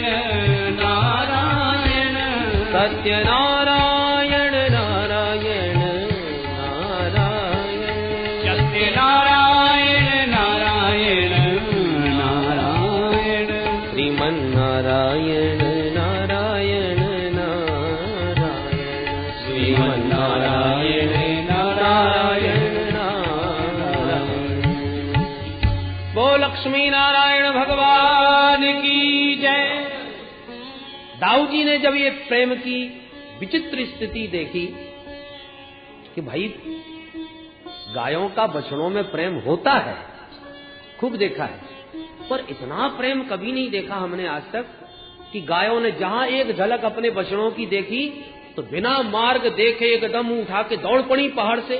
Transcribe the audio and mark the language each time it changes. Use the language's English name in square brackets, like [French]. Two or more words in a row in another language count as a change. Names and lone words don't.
[Hindi] नारायण सत्यनारायण नारायण नारायण सत्यनारायण नारायण नारायण श्रीमन नारायण नारायण नारायण श्रीमन नारायण नारायण नारायण। वो लक्ष्मी नारायण भगवान की जय। दाऊ जी ने जब ये प्रेम की विचित्र स्थिति देखी कि भाई गायों का बछड़ों में प्रेम होता है, खूब देखा है, पर इतना प्रेम कभी नहीं देखा हमने आज तक कि गायों ने जहां एक झलक अपने बछड़ों की देखी तो बिना मार्ग देखे एकदम उठा के दौड़ पड़ी पहाड़ से।